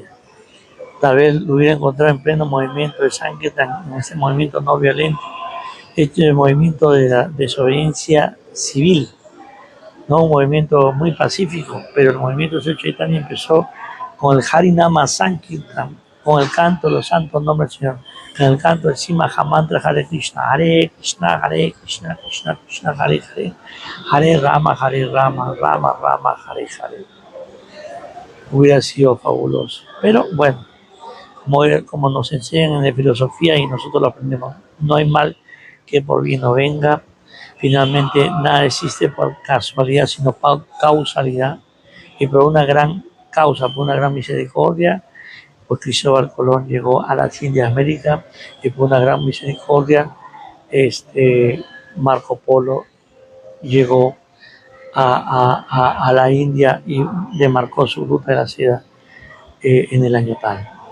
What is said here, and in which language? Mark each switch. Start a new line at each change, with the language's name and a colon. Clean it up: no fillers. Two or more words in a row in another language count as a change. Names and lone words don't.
Spanish: Tal vez lo hubiera encontrado en pleno movimiento de Sankirtan, en ese movimiento no violento, este movimiento de la desobediencia civil, no un movimiento muy pacífico, pero el movimiento de Señor Chaitanya empezó con el Harinama Sankirtan, con el canto de los santos nombres del Señor, con el canto del Simaha Mantra Hare Krishna, Krishna, Krishna Krishna, Hare Hare, Hare Rama, Rama Rama, Hare Hare. Hubiera sido fabuloso. Pero bueno, como nos enseñan en la filosofía y nosotros lo aprendemos, no hay mal que por bien no venga. Finalmente nada existe por casualidad, sino por causalidad, y por una gran causa, por una gran misericordia, pues Cristóbal Colón llegó a las Indias de América, y por una gran misericordia Marco Polo llegó a la India y demarcó su ruta de la seda en el año tal.